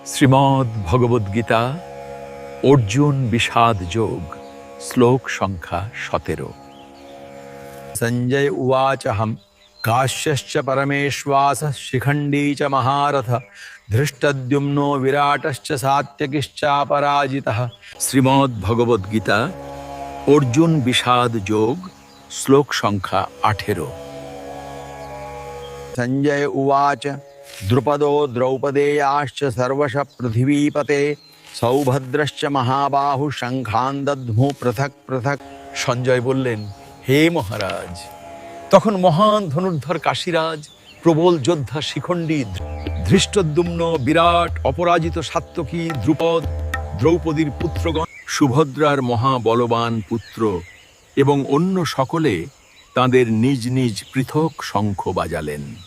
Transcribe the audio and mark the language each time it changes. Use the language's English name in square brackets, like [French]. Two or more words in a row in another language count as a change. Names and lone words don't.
[Bangla] শ্রীমদ্ ভগবদ্গীতা অর্জুন বিষাদ যোগ শ্লোক সংখ্যা 17। [Sanskrit] संजय उवाचहं काश्यश्च परमेश्वासः शिखण्डी च महारथ धृष्टद्युम्नो विराटश्च सात्यकिश्चापराजितः। [Bangla] শ্রীমদ্ ভগবদ্গীতা অর্জুন বিষাদ যোগ শ্লোক সংখ্যা 18। [Sanskrit] संजय उवाच द्रुपदो द्रौपदेयाश्च सर्वशः पृथिवीपते सौभद्रश्च महाबाहु शङ्खान् दद्मुः पृथक् पृथक्। [Bangla] সঞ্জয় বললেন, হে মহারাজ, তখন মহান ধনুর্ধর কাশীরাজ, প্রবল যোদ্ধা শিখণ্ডী, ধৃষ্টদ্যুম্ন, বিরাট অপরাজিত সাত্যকী, দ্রুপদ, দ্রৌপদীর পুত্রগণ, সুভদ্রার মহাবলবান পুত্র এবং অন্য সকলে তাদের নিজ নিজ পৃথক শঙ্খ বাজালেন।